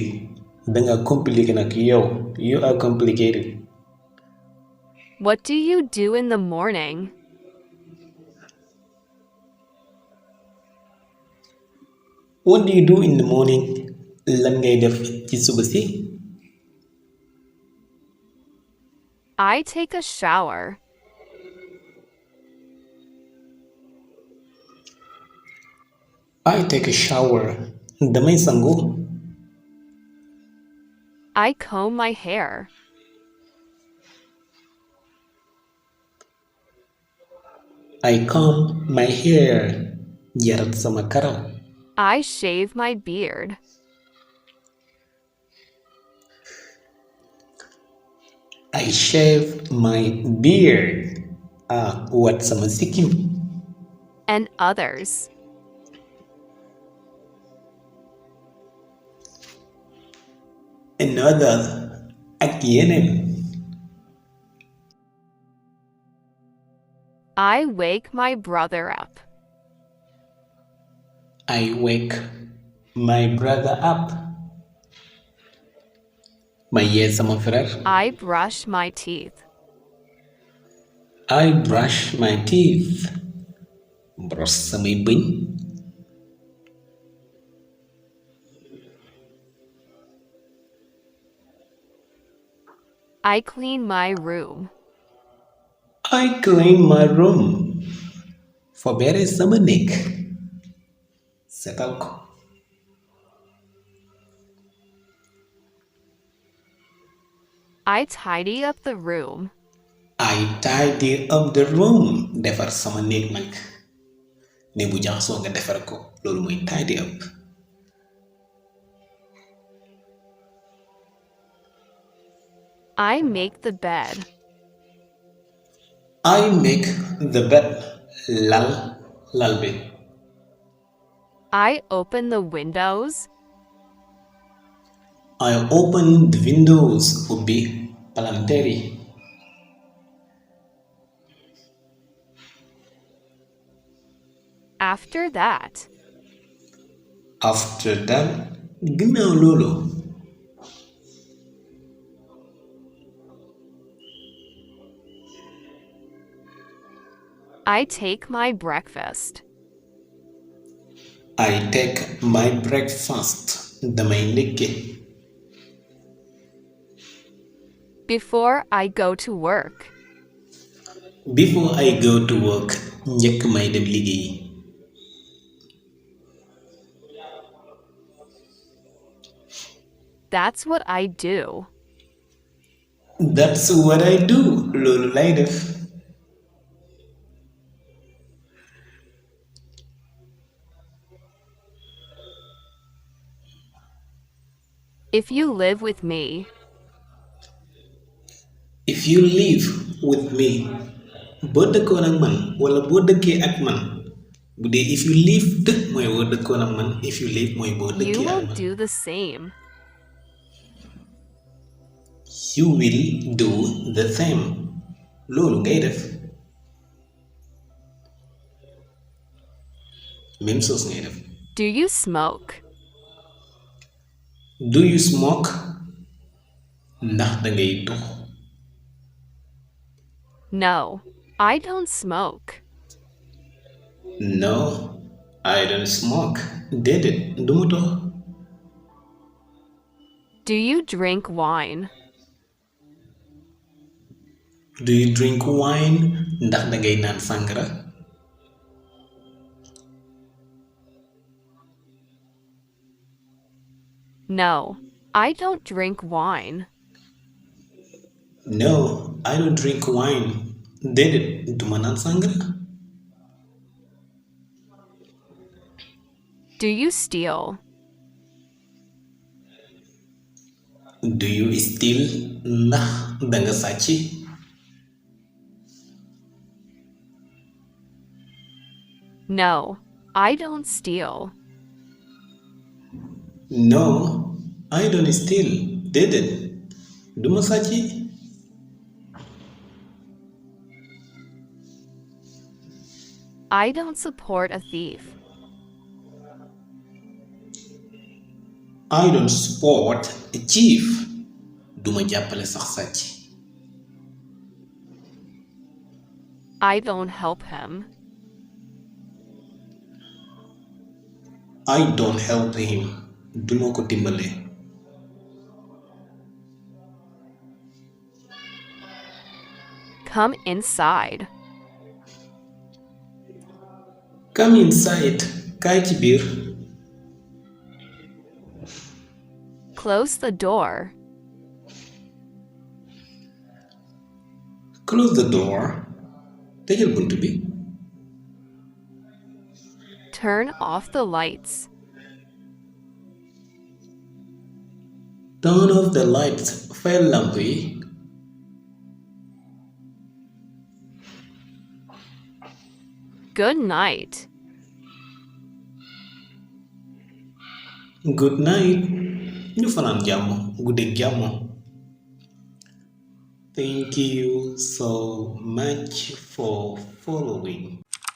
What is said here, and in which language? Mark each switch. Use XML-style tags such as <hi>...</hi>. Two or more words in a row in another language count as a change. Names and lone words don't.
<wo>Danga compliqué nag yow.</wo> <en>You are complicated. What do you do in the morning? What do you do in the morning?</en> <wo>Lan ngay def ci suba si?</wo> <en>I take a shower. I take a shower.</en> <wo>Damay sangu.</wo> <en>I comb my hair. I comb my hair.</en> <wo>Jarat sama karaw.</wo> <en>I shave my beard. I shave my beard.</en> <wo>Wat sama sikkim.</wo> <en>And others.</en> <wo>another ak yeneen.</wo> <en>I wake my brother up. I wake my brother up.</en> <wo>ma yee sama frère.</wo> <en>I brush my teeth. I brush my teeth.</en> <wo>Brosse samay bëñ.</wo> <en>I clean my room. I clean my room.</en> <wo>Fobeere sama néeg. Setal ko.</wo> <en>I tidy up the room. I tidy up the room.</en> <wo>Defar sama néeg nag. ne bu jaxasoo nga defar ko loolu mooy</wo> <en>tidy up. I make the bed. I make the bed.</en> <wo>lal bi.</wo> <en>I open the windows. I open the windows.</en> <wo>Ubbi palanteer yi.</wo> <en>After that,</en> <wo>ginnaaw loolu.</wo> <en>I take my breakfast. I take my breakfast.</en> <wo>Damay ndékke.</wo> <en>Before I go to work, Before I go to work.</en> <wo>Njëkk may dem liggéey.</wo> <en>that's what I do. That's what I do.</en> <wo>Loolu lay def.</wo> <en>If you live with me, If you live with me.</en> <wo>Boo dëkkoon ak man wala boo dëkkee ak man. Bu dee</wo> <en>if you lived</en> <wo>mooy boo dëkkoon ak man.</wo> <en>If you live</en> <wo>mooy boo</wo> <en>you</en> <wo>dëkkee</wo> <en>will</en> <wo>ak man.</wo> <en>do the same. You will do the same.</en> <wo>Loolu ngay def.</wo> <fr>Même chose</fr> <wo>ngay def.</wo> <en>Do you smoke? Do you smoke?</en> <wo>Ndax dangay tux.</wo> <en>No, I don't smoke. No, I don't smoke.</en> <wo>Déedéet duma tux.</wo> <en>Do you drink wine? Do you drink wine?</en> <wo>Ndax dangay naan sàngara.</wo> <en>No, I don't drink wine. No, I don't drink wine.</en> <wo>Déedéet duma naan sàngara.</wo> <en>Do you steal? Do you steal?</en> <wo>Ndax danga sàcc.</wo> <en>No, I don't steal. No, I don't steal.</en> <wo>Déedéet duma sàcc.</wo> <en>I don't support a thief. I don't support a thief.</en> <wo>Duma jàppale sax sàcc.</wo> <en>I don't help him. I don't help him.</en> <wo>Duma ko dimbale.</wo> <en>Come inside. Come inside.</en> <wo>Kaay ci biir.</wo> <en>Close the door. Close the door.</en> <wo>Tëjal bunt bi.</wo> <en>Turn off the lights. Turn off the lights.</en> <wo>Fayal lamp yi.</wo> <en>Good night. Good night.</en> <wo>ñu fanaan jàmm guddeeg jàmm.</wo> <en>Thank you so much for following.</en>